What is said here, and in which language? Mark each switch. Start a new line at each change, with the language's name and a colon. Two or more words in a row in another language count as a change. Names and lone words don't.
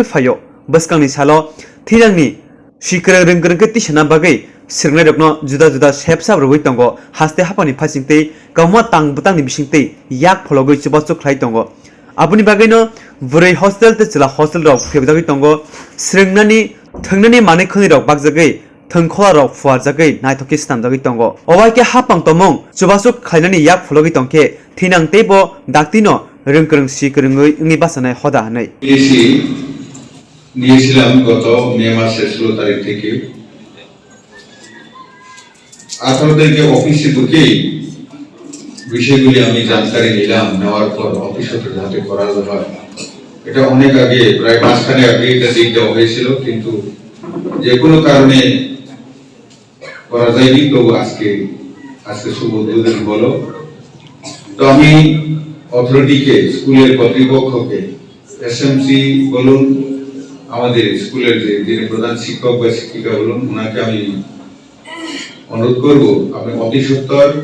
Kok Borok: Phayo Baskangni Salo Thirangni Shikra Rwkha Tishana Bagai Sirnai Rokno juda shepsa rugui tongo haste hapani phasingtei kauma tang butangni bisingtei yak phologoi chibasuk khlai tongo abuni bagaino Bwrwirokni hostel te chila hostel rok phebjagoi tongo sringnani thongnani mane khoni rok bakjagai thongkhola rok fuarjagai naithoki stamjagoi tongo obaike hapang tomong chibasuk khlainani yak phologoi tongke thinang teibo daktino rungkrung sikrungoi ungi basanai hoda hanai
Bangla: নিয়েছিলাম গত মে মাসের 16 তারিখ থেকে 18 তারিখে অফিসে ঢুকেই বিষয়গুলি আমি জানকারি নিলাম নেওয়ার পর অফিসে যাতে করা হয় এটা অনেক আগে প্রায় মাসখানেক আগে এটা দিয়ে দেওয়া হয়েছিল কিন্তু যে কোনো কারণে করা যায়নি তো আজকে শুভ উদ্বোধন হলো তো আমি অথরিটিকে স্কুলের কর্তৃপক্ষকে এসএমসি বলুন আমাদের স্কুলের যে প্রধান শিক্ষক বা শিক্ষিকা বলুন ওনাকে আমি অনুরোধ করব আপনি অতি সত্বর